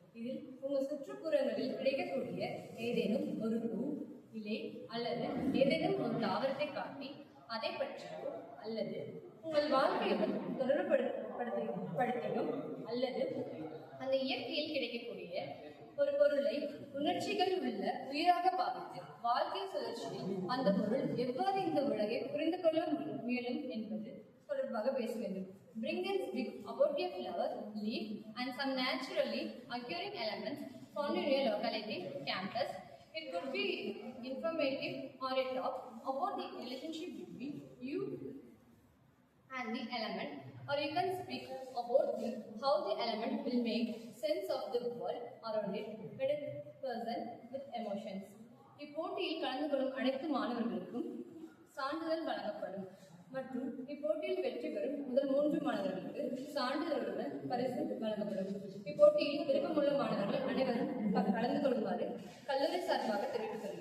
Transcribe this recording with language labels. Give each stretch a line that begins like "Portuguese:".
Tamil: இதில் உங்கள் சுற்றுப்புறங்களில் கிடைக்கக்கூடிய ஏதேனும் ஒரு பூ, இலை அல்லது ஏதேனும் ஒரு தாவரத்தை காட்டி அதை பற்றியோ அல்லது உங்கள் வாழ்க்கையுடன் தொடர்புபடுத்தியும் அல்லது அந்த இயற்கையில் கிடைக்கக்கூடிய ஒரு பொருளை உணர்ச்சிகள் உள்ள உயிராக பாவித்து வாழ்க்கை சுழற்சியில் அந்த பொருள் எவ்வாறு இந்த உலகை புரிந்து கொள்ள முயலும் என்பது தொடர்பாக பேச வேண்டும்.
English: Bring and speak about a flower, leaf and some naturally occurring elements found in your locality, campus. It could be informative or a talk about the relationship between you and the element, or you can speak about how the element will make sense of the world around it with a person with emotions.
Tamil: இப்போட்டியில் கலந்து கொள்ளும் அனைத்து மாணவர்களுக்கும் சான்றிதழ் வழங்கப்படும் மற்றும் இப்போட்டியில் வெற்றி பெறும் முதல் 3 மாணவர்களுக்கு சான்றிதழுடன் பரிசு வழங்கப்படும். இப்போட்டியில் விருப்பமுள்ள மாணவர்கள் அனைவரும் கலந்து கொள்ளுமாறு கல்லூரி சார்பாக தெரிவித்துள்ளது.